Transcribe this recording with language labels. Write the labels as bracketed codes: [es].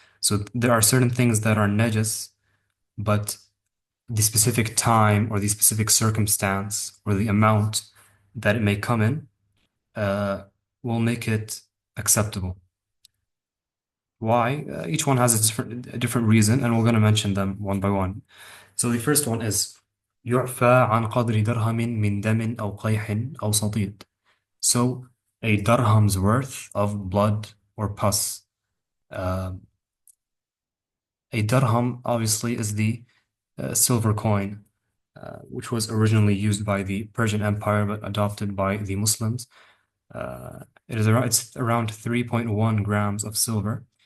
[en] So there are certain things that are najas, but the specific time or the specific circumstance or the amount that it may come in uh, will make it acceptable. Why? Each one has a different reason, and we're going to mention them one by one. So the first one is [ar] يعفى عن قدر درهم من دم أو قيح أو صديد. [en] So a dirham's worth of blood or pus. Uh, a dirham obviously is the silver coin, which was originally used by the Persian Empire but adopted by the Muslims. It's around 3.1 grams of silver.